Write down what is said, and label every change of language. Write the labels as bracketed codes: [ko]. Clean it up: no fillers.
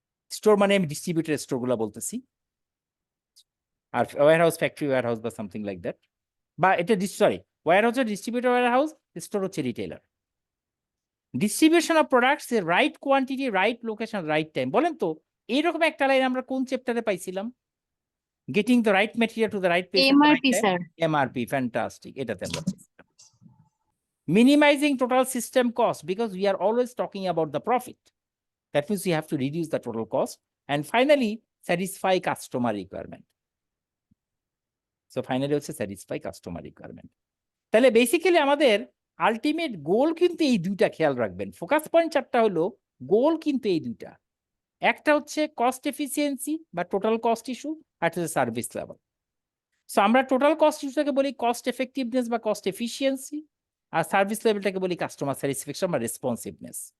[bn] Store মানে আমি distributor store গুলা বলতেছি, আর wire house factory wire house বা [en] something like that, [bn] বা এটা sorry, wire house distributor wire house, store হচ্ছে retailer. [en] Distribution of products, right quantity, right location, right time. [bn] বলেন তো এইরকম একটা লাইন আমরা কোন চ্যাপ্টারে পাইছিলাম? [en] Getting the right material to the right place. [bn] MRP sir. MRP, fantastic, এটাতে আমরা পাইছিলাম। [en] Minimizing total system cost, because we are always talking about the profit. That means we have to reduce the total cost. And finally, satisfy customer requirement. So finally হচ্ছে satisfy customer requirement. [bn] তাহলে basically আমাদের ultimate goal কিন্তু এই দুইটা, খেয়াল রাখবেন। Focus point চারটা হলো, গোল কিন্তু এই দুইটা। একটা হচ্ছে কস্ট এফিসিয়েন্সি বা টোটাল কস্ট ইস্যু, আর হচ্ছে সার্ভিস লেভেল। সো আমরা টোটাল কস্ট ইস্যুটাকে বলি কস্ট এফেক্টিভনেস বা কস্ট এফিসিয়েন্সি, আর সার্ভিস লেভেলটাকে বলি কাস্টমার স্যাটিসফ্যাকশন বা রেসপন্সিভনেস।